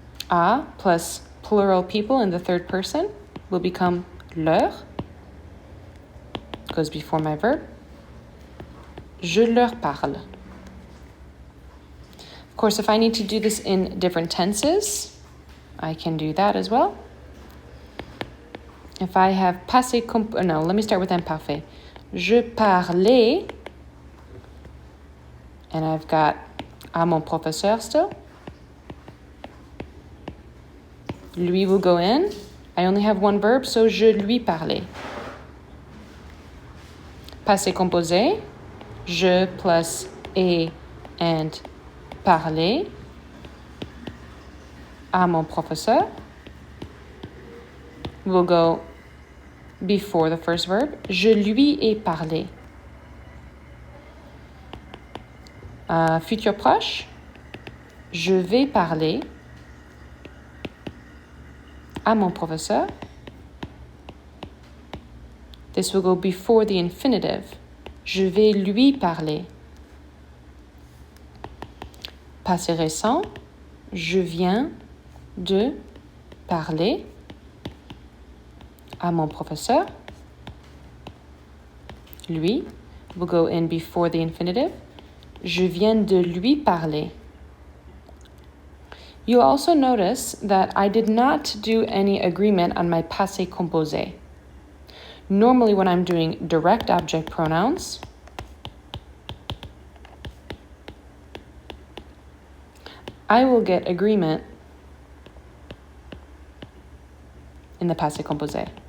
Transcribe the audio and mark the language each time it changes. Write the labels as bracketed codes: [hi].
[en] A plus plural people in the third person will become leur. Goes before my verb. [fr] Je leur parle. [en] Of course, if I need to do this in different tenses, I can do that as well. If I have passé no, let me start with imparfait. [fr] Je parlais, [en] and I've got [fr] à mon professeur [en] still. Lui will go in. I only have one verb, so [fr] je lui parlais. [en] Passé composé, je plus et and [fr] parler à mon professeur [en] will go before the first verb. [fr] Je lui ai parlé. Futur proche, je vais parler à mon professeur. [en] This will go before the infinitive. [fr] Je vais lui parler. Passé récent, je viens de parler à mon professeur. [en] Lui will go in before the infinitive. [fr] Je viens de lui parler. [en] You'll also notice that I did not do any agreement on my passé composé. Normally when I'm doing direct object pronouns, I will get agreement in the passé composé.